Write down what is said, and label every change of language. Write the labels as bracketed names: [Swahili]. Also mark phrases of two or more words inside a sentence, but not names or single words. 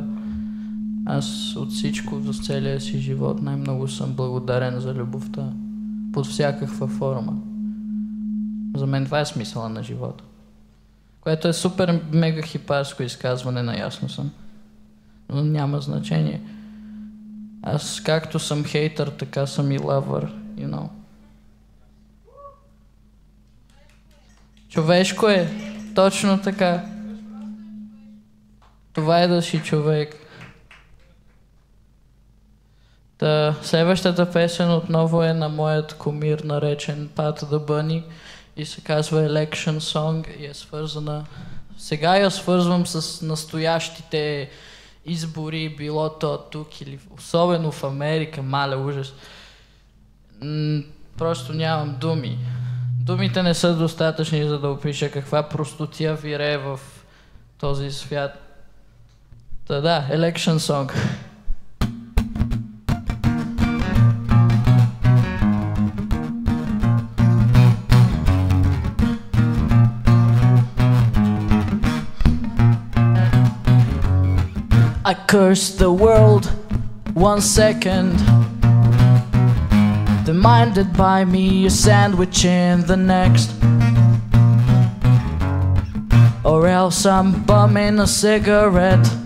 [Bulgarian] Аз от всичко за целия си живот най-много съм благодарен за любовта под всякаква форма. За мен това е смисъла на живота. Което е супер мега хипарско изказване, наясно съм. Но няма значение. Аз както съм хейтър, така съм и лавър, [English] you know. [Bulgarian] Човешко е. Точно така. Това е да си човек. Та, следващата песен отново е на моят кумир, наречен Pat the Bunny, и се казва Election Song и е свързана... Сега я свързвам с настоящите избори, било то тук или особено в Америка, мале ужас. Просто нямам думи. Думите не са достатъчни, за да опиша каква простотия вирее в този свят. Та да, Election Song. [English] I curse the world 1 second, demanded by me a sandwich in the next, or else I'm bumming a cigarette.